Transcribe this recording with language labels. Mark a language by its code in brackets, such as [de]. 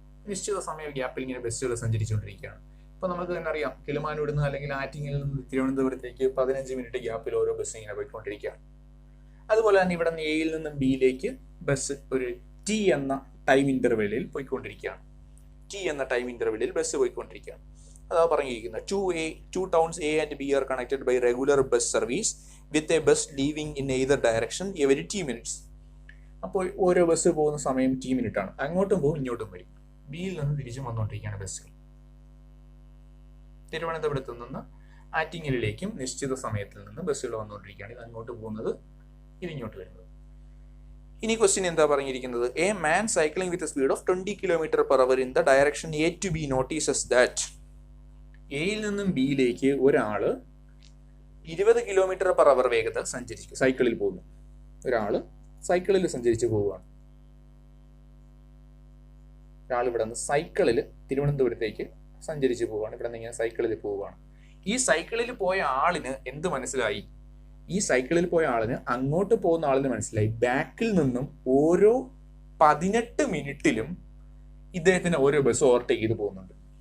[ml] നിശ്ചിത സമയ ഗ്യാപ്പിൽ ഇങ്ങനെ ബസ്സുകൾ സഞ്ചരിച്ചുകൊണ്ടിരിക്കുകയാണ്. ഇപ്പൊ നമുക്ക് തന്നെ അറിയാം, കിളിമാനൂരിൽ നിന്ന് അല്ലെങ്കിൽ ആറ്റിങ്ങിൽ നിന്ന് തിരുവനന്തപുരത്തേക്ക് 15 മിനിറ്റ് ഗ്യാപ്പിൽ ഓരോ ബസ് ഇങ്ങനെ പോയിക്കൊണ്ടിരിക്കുകയാണ്. അതുപോലെ തന്നെ ഇവിടെ നിന്ന് എയിൽ നിന്നും ബിയിലേക്ക് ബസ് ഒരു ടി എന്ന ടൈം ഇന്റർവെല്ലിൽ പോയിക്കൊണ്ടിരിക്കുകയാണ്. ടി എന്ന ടൈം ഇന്റർവെല്ലിൽ ബസ് പോയിക്കൊണ്ടിരിക്കുകയാണ്. അതാ പറഞ്ഞിരിക്കുന്നത് [en] 2 towns A and B are connected by regular bus service with a bus leaving in either direction every 10 minutes. [ml] അപ്പോൾ ഓരോ ബസ് പോകുന്ന സമയം T മിനിറ്റ് ആണ്. അങ്ങോട്ടും പോകും ഇങ്ങോട്ടും വരും. ബിയിൽ നിന്ന് തിരിച്ചും വന്നുകൊണ്ടിരിക്കുകയാണ് ബസ്സുകൾ. തിരുവനന്തപുരത്ത് നിന്ന് ആറ്റിങ്ങലിലേക്കും നിശ്ചിത സമയത്തിൽ നിന്ന് ബസ്സുകൾ വന്നുകൊണ്ടിരിക്കുകയാണ്. ഇത് അങ്ങോട്ട് പോകുന്നത്, ഇത് ഇങ്ങോട്ട് വരുന്നത്. ഇനി ക്വസ്റ്റ്യൻ എന്താ പറഞ്ഞിരിക്കുന്നത്? [en] a man cycling with speed of 20 km per hour in the direction A to B notices that [ml] എയിൽ നിന്നും ബിയിലേക്ക് ഒരാള് 20 km per hour വേഗത സൈക്കിളിൽ പോകുന്നു. ഒരാള് സൈക്കിളിൽ സഞ്ചരിച്ച് പോവുകയാണ്. ഒരാൾ ഇവിടെ നിന്ന് സൈക്കിളിൽ തിരുവനന്തപുരത്തേക്ക് സഞ്ചരിച്ച് പോവുകയാണ്. ഇവിടെ നിന്ന് ഇങ്ങനെ സൈക്കിളിൽ പോവുകയാണ്. ഈ സൈക്കിളിൽ പോയ ആളിന് എന്ത് മനസ്സിലായി? ഈ സൈക്കിളിൽ പോയ ആളിന്, അങ്ങോട്ട് പോകുന്ന ആളിന് മനസ്സിലായി ബാക്കിൽ നിന്നും ഓരോ 18 മിനിറ്റിലും ഇദ്ദേഹത്തിന് ഓരോ ബസ് ഓവർടേക്ക് ചെയ്ത് പോകുന്നുണ്ട്.